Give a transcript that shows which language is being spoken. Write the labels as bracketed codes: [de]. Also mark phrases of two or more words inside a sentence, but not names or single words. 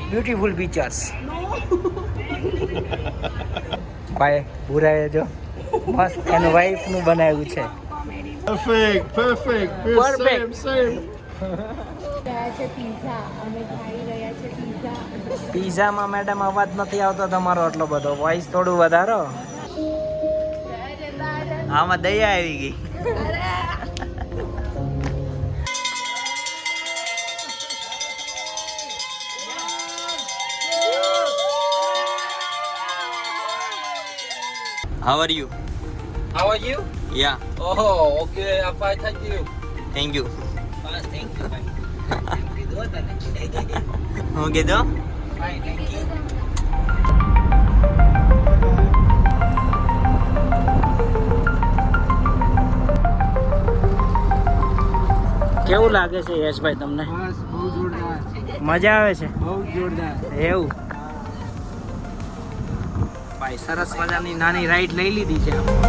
[en] Beautiful pictures. [gu] ભાઈ ભૂરાએ જો મસ્ત એનું વાઈફ નું બનાવ્યું છે. [en] Perfect. Same. [gu] પિઝામાં મેડમ અવાજ નથી આવતો તમારો એટલો બધો, વોઇસ થોડું વધારો. આમાં દયા આવી ગઈ. [en] How are you? How are you? Yeah. Oh, okay. I'm fine. Thank you. Thank you. Bas, thank you. Fine. [gu] કીધું તને. હું કીધું? [en] Fine, thank you. [gu] કેવું લાગે છે યશભાઈ તમને? બસ બહુ જોરદાર. મજા આવે છે? બહુ જોરદાર. એવું ભાઈ સરસ મજાની નાની રાઈડ લઈ લીધી છે.